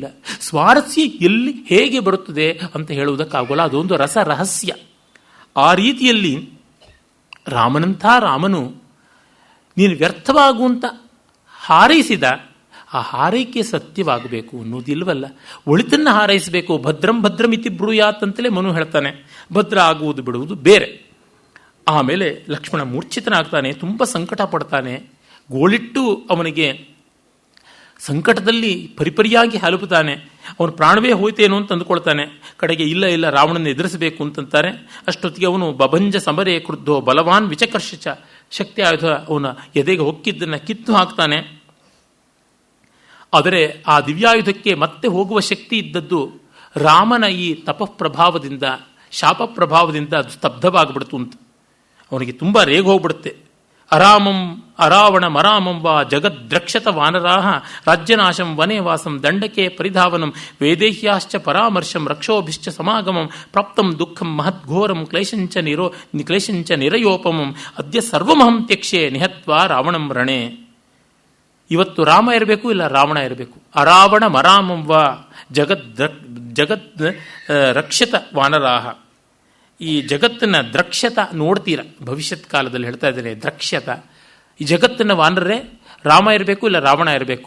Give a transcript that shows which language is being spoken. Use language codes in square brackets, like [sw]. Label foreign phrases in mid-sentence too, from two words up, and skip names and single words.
[kn] ಸ್ವಾರಸ್ಯ ಎಲ್ಲಿ ಹೇಗೆ ಬರುತ್ತದೆ ಅಂತ ಹೇಳುವುದಕ್ಕಾಗೋಲ್ಲ. ಅದೊಂದು ರಹಸ್ಯ. ಆ ರೀತಿಯಲ್ಲಿ ರಾಮನಂಥ ರಾಮನು ನೀನು ವ್ಯರ್ಥವಾಗುವಂತ ಹಾರೈಸಿದ. ಆ ಹಾರೈಕೆ ಸತ್ಯವಾಗಬೇಕು ಅನ್ನೋದಿಲ್ವಲ್ಲ. ಒಳಿತನ್ನು ಹಾರೈಸಬೇಕು. [sa] ಭದ್ರಂ ಭದ್ರಂ ಇತಿ ಬ್ರೂಯಾತ್ ಅಂತಲೇ ಮನು ಹೇಳ್ತಾನೆ. [kn] ಭದ್ರ ಆಗುವುದು ಬಿಡುವುದು ಬೇರೆ. ಆಮೇಲೆ ಲಕ್ಷ್ಮಣ ಮೂರ್ಛಿತನಾಗ್ತಾನೆ, ತುಂಬ ಸಂಕಟ ಪಡ್ತಾನೆ. ಗೋಳಿಟ್ಟು ಅವನಿಗೆ ಸಂಕಟದಲ್ಲಿ ಪರಿಪರಿಯಾಗಿ ಹಲುಪುತ್ತಾನೆ. ಅವನು ಪ್ರಾಣವೇ ಹೋಯ್ತೇನೋ ಅಂತ ಅಂದುಕೊಳ್ತಾನೆ. ಕಡೆಗೆ ಇಲ್ಲ ರಾವಣನ ಎದುರಿಸಬೇಕು ಅಂತಂತಾರೆ. ಅಷ್ಟೊತ್ತಿಗೆ ಅವನು [sa] ಬಭಂಜ ಸಮರೇ ಕ್ರುದ್ಧೋ ಬಲವಾನ್ ವಿಚಕರ್ಷಚ, [kn] ಶಕ್ತಿ ಆಯುಧ ಅವನ ಎದೆಗೆ ಹೊಕ್ಕಿದ್ದನ್ನು ಕಿತ್ತು ಹಾಕ್ತಾನೆ. ಆದರೆ ಆ ದಿವ್ಯಾಯುಧಕ್ಕೆ ಮತ್ತೆ ಹೋಗುವ ಶಕ್ತಿ ಇದ್ದದ್ದು ರಾಮನ ಈ ತಪಃಪ್ರಭಾವದಿಂದ, ಶಾಪ ಪ್ರಭಾವದಿಂದ ಅದು ಸ್ತಬ್ಧವಾಗಿಬಿಡ್ತು ಅಂತ. ಅವನಿಗೆ ತುಂಬ ರೇಗ ಹೋಗ್ಬಿಡುತ್ತೆ. [sa] ಅರಾಮಂ ಅರಾವಣ ಮರಾಮಂ ವಾ ಜಗದ್ರಕ್ಷತ ವಾನರಾಹ ರಾಜ್ಯನಾಶಂ ವನೇ ವಾಸಂ ದಂಡಕೆ ಪರಿಧಾವನಂ ವೇದೇಹ್ಯಾಶ್ಚ ಪರಾಮರ್ಶಂ ರಕ್ಷೋಭಿಶ್ಚ ಸಮಾಗಮಂ ಪ್ರಾಪ್ತಂ ದುಃಖಂ ಮಹದ್ಘೋರಂ ಕ್ಲೇಶಂಚ ನಿರಯೋಪಮಂ ಅದ್ಯ ಸರ್ವಮಹಂ ತ್ಯಕ್ಷೆ ನಿಹತ್ವ ರಾವಣಂ ರಣೆ. [kn] ಇವತ್ತು ರಾಮ ಇರಬೇಕು, ಇಲ್ಲ ರಾವಣ ಇರಬೇಕು. [sa] ಅರಾವಣ ಮರಾಮಂ ವಾ ಜಗದ್ ರಕ್ಷತ ವಾನರಾಹ. [kn] ಈ ಜಗತ್ತನ್ನು ದ್ರಕ್ಷ್ಯತ ನೋಡ್ತೀರ, ಭವಿಷ್ಯತ್ ಕಾಲದಲ್ಲಿ ಹೇಳ್ತಾ ಇದ್ದಾರೆ ದ್ರಕ್ಷ್ಯತ. ಈ ಜಗತ್ತನ್ನು ವಾನರೇ ರಾಮ ಇರಬೇಕು, ಇಲ್ಲ ರಾವಣ ಇರಬೇಕು.